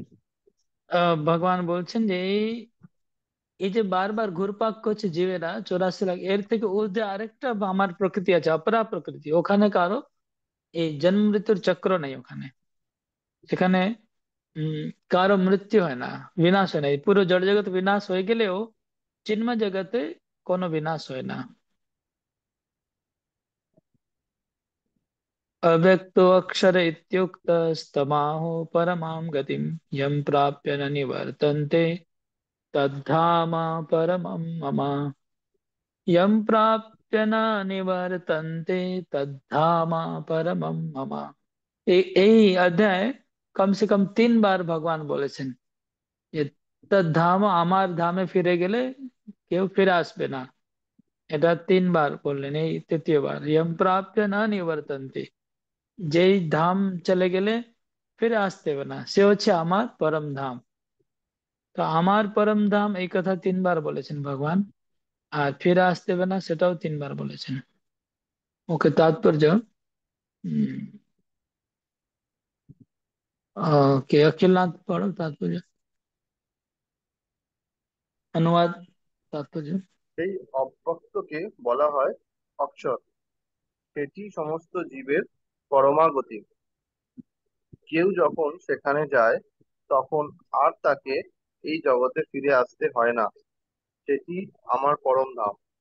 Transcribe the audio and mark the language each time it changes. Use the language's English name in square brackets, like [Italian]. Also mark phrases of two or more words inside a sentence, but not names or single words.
[Bangla] ভগবান বলছেন যে এই যে বারবার ঘুরপাক করছে জীবেরা 84 লাখ, এর থেকে ঊর্ধ্বে আরেকটা আমার প্রকৃতি আছে, অপরা প্রকৃতি। ওখানে কারো এই জন্ম মৃত্যুর চক্র নেই ওখানে। সেখানে কারো মৃত্যু হয় না, বিনাশ হয় না। এই পুরো জড় জগৎ বিনাশ হয়ে গেলেও চিন্ময় জগতে কোনো বিনাশ হয় না। [Sanskrit] अव्यक्तो अक्षर इत्युक्तस्तमाहो परमां गतिं यं प्राप्य न निवर्तन्ते तद्धाम परमं मम। यं प्राप्य न निवर्तन्ते तद्धाम परमं मम। [Bangla] এই অধ্যায় কম সে কম 3 বার ভগবান বলেছেন যে তদ্ধাম, আমার ধামে ফিরে গেলে কেউ ফিরে আসবে না। এটা 3 বার বললেন, এই তৃতীয়বার। [Sanskrit] यं प्राप्य न निवर्तन्ते, [Bangla] যেই ধাম চলে গেলে ফিরে আসতে হবে না, সে হচ্ছে আমার পরম ধাম। তো আমার পরম ধাম এই কথা 3 বার বলেছেন ভগবান, আর ফিরে আসতে হবে না সেটাও 3 বার বলেছেন। ওকে তাৎপর্য ওকে [Hindi] अखिलनाथ पढ़ो तात्पर्य, अनुवाद तात्पर्य। [Bangla] এই অব্যক্তকে বলা হয় অক্ষর। সেটি সমস্ত জীবের পরমাগতি। কেউ যখন সেখানে যায় তখন আর তাকে এই জগতে ফিরে আসতে হয় না। সেটি আমার পরম ধাম।